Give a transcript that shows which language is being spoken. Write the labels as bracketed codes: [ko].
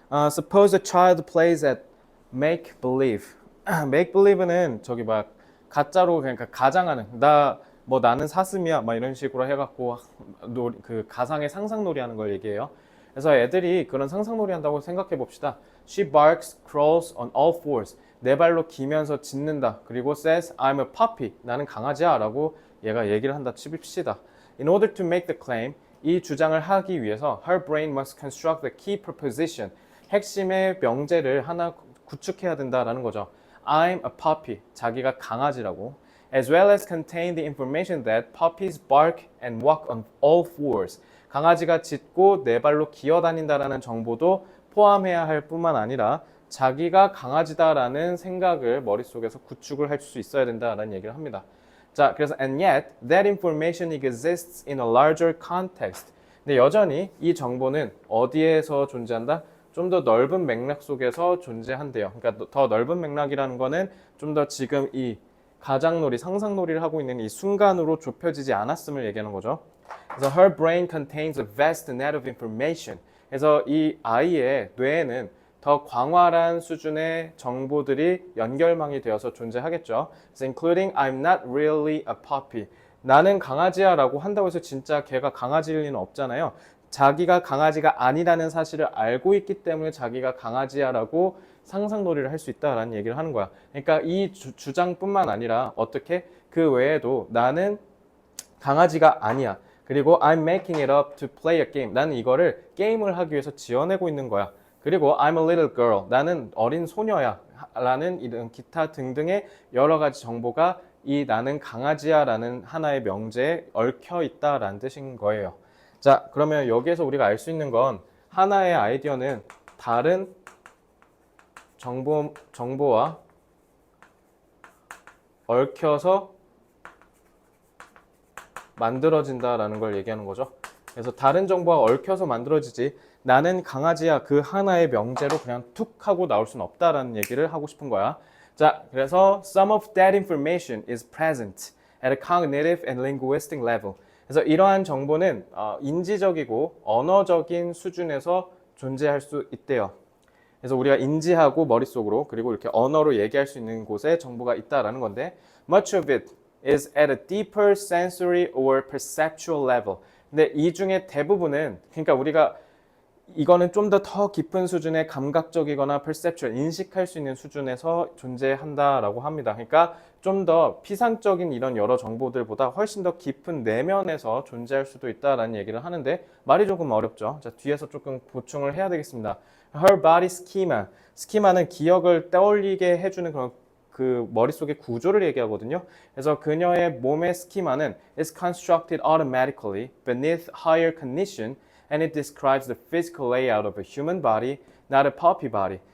[en] Suppose a child plays at make believe. [ko] make believe는 저기 막 가짜로 그러니까 가장하는 나는 사슴이야 막 이런 식으로 해갖고 그 가상의 상상놀이 하는 걸 얘기해요. 그래서 애들이 그런 상상놀이 한다고 생각해 봅시다. [en] She barks, crawls on all fours. [ko] 네 발로 기면서 짖는다. 그리고 [en] says I'm a puppy. [ko] 나는 강아지야 라고 얘가 얘기를 한다 칩시다. [en] In order to make the claim, [ko] 이 주장을 하기 위해서 [en] her brain must construct the key proposition. [ko] 핵심의 명제를 하나 구축해야 된다라는 거죠. [en] I'm a puppy. [ko] 자기가 강아지라고. [en] As well as contain the information that puppies bark and walk on all fours. [ko] 강아지가 짖고 네 발로 기어다닌다라는 정보도 포함해야 할 뿐만 아니라 자기가 강아지다라는 생각을 머릿속에서 구축을 할 수 있어야 된다라는 얘기를 합니다. 자, 그래서 [en] and yet that information exists in a larger context. [ko] 근데 여전히 이 정보는 어디에서 존재한다? 좀 더 넓은 맥락 속에서 존재한대요. 그러니까 더 넓은 맥락이라는 거는 좀 더 지금 이 가장놀이, 상상놀이를 하고 있는 이 순간으로 좁혀지지 않았음을 얘기하는 거죠. 그래서 [en] her brain contains a vast net of information. [ko] 그래서 이 아이의 뇌에는 더 광활한 수준의 정보들이 연결망이 되어서 존재하겠죠. [en] So including I'm not really a puppy. [ko] 나는 강아지야 라고 한다고 해서 진짜 걔가 강아지일 리는 없잖아요. 자기가 강아지가 아니라는 사실을 알고 있기 때문에 자기가 강아지야 라고 상상놀이를 할 수 있다라는 얘기를 하는 거야. 그러니까 이 주장뿐만 아니라 어떻게 그 외에도 나는 강아지가 아니야. 그리고 [en] I'm making it up to play a game. [ko] 나는 이거를 게임을 하기 위해서 지어내고 있는 거야. 그리고 [en] I'm a little girl. [ko] 나는 어린 소녀야. 라는 이런 기타 등등의 여러 가지 정보가 이 나는 강아지야 라는 하나의 명제에 얽혀 있다라는 뜻인 거예요. 자, 그러면 여기에서 우리가 알 수 있는 건 하나의 아이디어는 다른 정보와 얽혀서 만들어진다라는 걸 얘기하는 거죠. 그래서 다른 정보와 얽혀서 만들어지지 나는 강아지야 그 하나의 명제로 그냥 툭 하고 나올 수는 없다라는 얘기를 하고 싶은 거야. 자, 그래서 [en] some of that information is present at a cognitive and linguistic level. [ko] 그래서 이러한 정보는 인지적이고 언어적인 수준에서 존재할 수 있대요. 그래서 우리가 인지하고 머릿속으로 그리고 이렇게 언어로 얘기할 수 있는 곳에 정보가 있다라는 건데 [en] much of it is at a deeper sensory or perceptual level. [ko] 근데 이 중에 대부분은 그러니까 우리가 이거는 좀 더 깊은 수준의 감각적이거나 perceptual, 인식할 수 있는 수준에서 존재한다라고 합니다. 그러니까 좀 더 피상적인 이런 여러 정보들보다 훨씬 더 깊은 내면에서 존재할 수도 있다라는 얘기를 하는데 말이 조금 어렵죠. 자, 뒤에서 조금 보충을 해야 되겠습니다. Her body schema. 스키마는 기억을 떠올리게 해주는 그런 그 머릿속의 구조를 얘기하거든요. 그래서 그녀의 몸의 스키마는 [en] is constructed automatically beneath higher cognition and it describes the physical layout of a human body, not a puppy body.